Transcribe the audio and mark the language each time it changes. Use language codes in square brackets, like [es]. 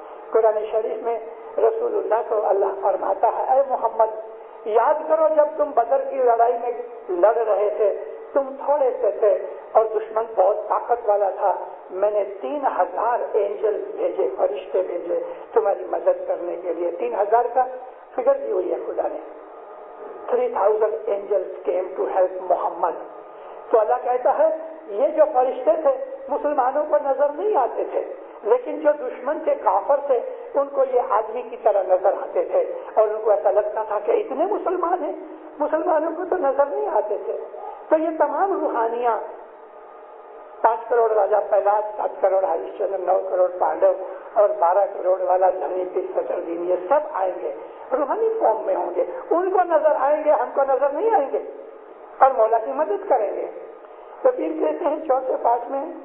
[ur] قرآن شریف میں رسول اللہ کو اللہ فرماتا ہے, اے محمد یاد کرو جب تم بدر کی لڑائی میں لڑ رہے تھے, تم تھوڑے سے تھے اور دشمن بہت طاقت والا تھا. میں نے 3000 اینجل بھیجے, فرشتے بھیجے تمہاری مدد کرنے کے لیے. 3000 کا فگر دی ہوئی ہے خدا نے. [en] 3000 angels came to help Muhammad. [ur] تو اللہ کہتا ہے یہ جو فرشتے تھے مسلمانوں کو نظر نہیں آتے تھے, لیکن جو دشمن تھے کافر تھے ان کو یہ آدمی کی طرح نظر آتے تھے, اور ان کو ایسا لگتا تھا کہ اتنے مسلمان ہیں, مسلمانوں کو تو نظر نہیں آتے تھے. تو یہ تمام روحانیاں 5 کروڑ راجا پہلاد, 7 کروڑ ہریش چندر, 9 کروڑ پانڈو اور 12 کروڑ والا دھنی پیر صدرالدین، یہ سب آئیں گے، روحانی فارم میں ہوں گے، ان کو نظر آئیں گے، ہم کو نظر نہیں آئیں گے، اور مولا کی مدد کریں گے۔ تو پیر کہتے ہیں چوتھے پاٹ میں